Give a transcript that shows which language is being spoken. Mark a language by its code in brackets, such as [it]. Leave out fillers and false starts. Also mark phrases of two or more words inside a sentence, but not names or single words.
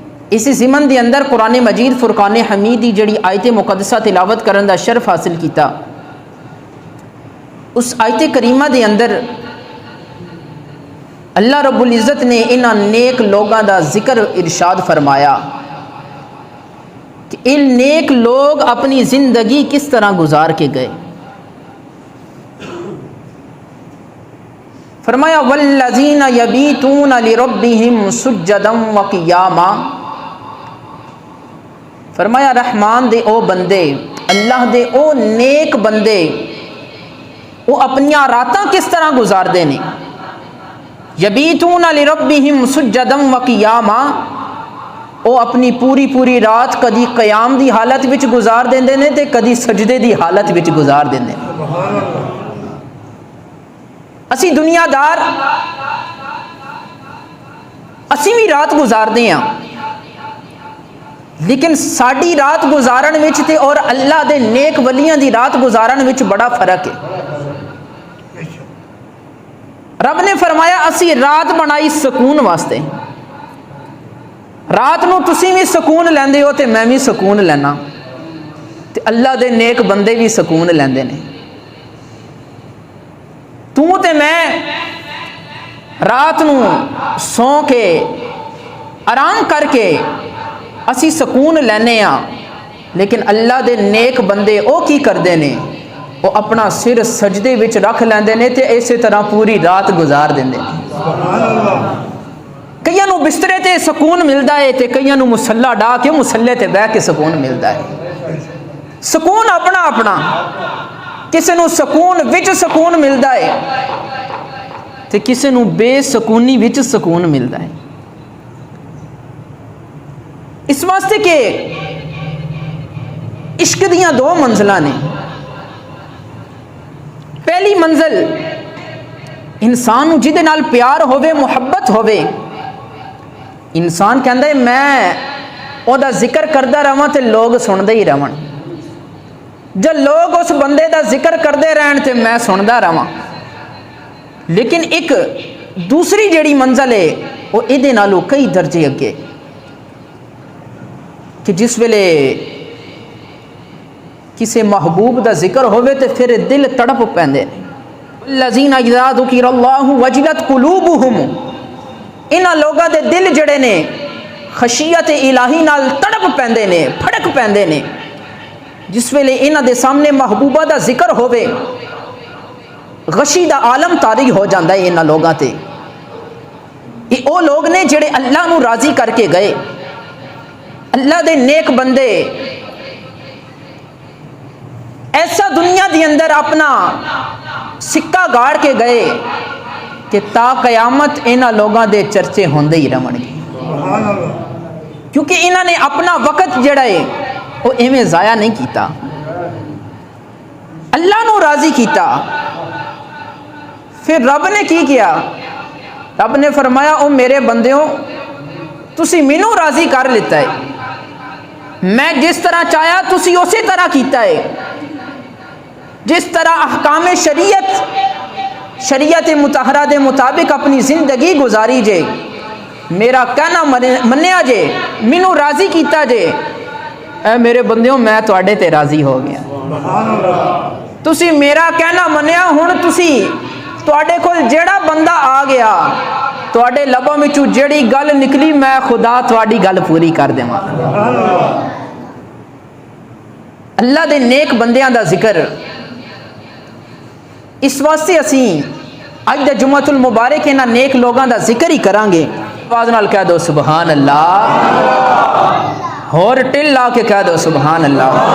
[pa] اسی ضمن دے اندر قرآن مجید فرقان حمید دی جڑی آیت مقدسہ تلاوت کرن دا شرف حاصل کیتا، اس آیت کریمہ دے اندر اللہ رب العزت نے انہاں نیک لوگاں دا ذکر ارشاد فرمایا کہ ان نیک لوگ اپنی زندگی کس طرح گزار کے گئے۔ فرمایا [ar] والذین یبیتون لربہم سجدا وقیاما، [pa] فرمایا رحمان دے او بندے، اللہ دے او نیک بندے، وہ اپنی راتاں کس طرح گزار دے نے۔ [ar] یبیتون لربہم سجدا وقیاما، [pa] وہ اپنی پوری رات کدی قیام دی حالت وچ گزار دیندے نے تے کدی سجدے دی حالت وچ گزار دیندے نے۔ اسی دنیا دار اسی بھی رات گزاردے ہیں، لیکن ساڈی رات گزارن وچ تے اور اللہ دے نیک ولیاں دی رات گزارن وچ بڑا فرق ہے۔ رب نے فرمایا اسی رات بنائی سکون واسطے، رات نو تسی بھی سکون لیندے ہو تے میں بھی سکون لینا، تے اللہ دے نیک بندے بھی سکون لیندے نے۔ تو تے میں رات نو سو کے آرام کر کے اسی سکون لینے ہاں، لیکن اللہ دے نیک بندے او کی کردے نے، وہ اپنا سر سجدے وچ رکھ لیندے نے تے اسی طرح پوری رات گزار دیندے نے۔ کئیاں نو بسترے تے سکون ملدا ہے تے کئیاں نو مصلی ڈا کے مصلی تے بیٹھ کے سکون ملدا ہے۔ سکون اپنا اپنا، کسی نو سکون وچ سکون ملدا ہے تے کسی نو بے سکونی وچ سکون ملدا ہے۔ اس واسطے کہ عشق دیاں دو منزلاں نے۔ پہلی منزل انسان نو جدے نال پیار ہووے، محبت ہووے، انسان کہندا ہے میں او دا ذکر کردا رہواں تے لوگ سندے ہی رہن، جب لوگ اس بندے دا ذکر کردے رہن تے میں سندا رہواں۔ لیکن ایک دوسری جیڑی منزل ہے وہ ایدے نالوں کئی درجے اگے، کہ جس ویلے کسی محبوب دا ذکر ہوئے تے پھر دل تڑپ پیندے نے۔ [ar] الذین اذا ذکر اللہ وجلت قلوبہم، [pa] انہاں لوگاں دے دل جڑے نے خشیت الہی نال تڑپ پیندے نے، پھڑک پیندے نے۔ جس ویلے انہاں دے سامنے محبوبہ دا ذکر ہوئے، غشی دا عالم طاری ہو جاندہ ہے انہاں لوگاں تے۔ یہ او لوگ نے جڑے اللہ نو راضی کر کے گئے، اللہ دے نیک بندے ایسا دنیا دی اندر اپنا سکہ گاڑ کے گئے کہ تا قیامت انہاں لوگاں دے چرچے ہوندے ہی رہن گے، کیونکہ انہاں نے اپنا وقت جڑا ہے وہ ایویں ضائع نہیں کیتا، اللہ نو راضی کیتا۔ پھر رب نے کی کیا؟ رب نے فرمایا او میرے بندیوں تسی مینوں راضی کر لیتا ہے، میں جس طرح چاہیا تسی اسی طرح کیتا ہے، جس طرح احکام شریعت مطہرہ دے مطابق اپنی زندگی گزاری جے، میرا کہنا منیا جے، مینوں راضی کیتا جے، اے میرے بندیوں میں تواڈے تے راضی ہو گیا۔ تسی میرا کہنا منیا، ہن تسی تواڈے کول جیڑا بندہ آ گیا، تواڈے لباں وچوں جیڑی گل نکلی میں خدا تواڈی گل پوری کر دیواں۔ اللہ دے نیک بندیاں دا ذکر اس واسطے اسی اج دے جمعۃ المبارک انہاں نیک لوگاں دا ذکر ہی کران گے۔ آواز نال کہہ دو [ar] سبحان اللہ، [pa] اور ٹل لا کے کہہ دو [ar] سبحان اللہ۔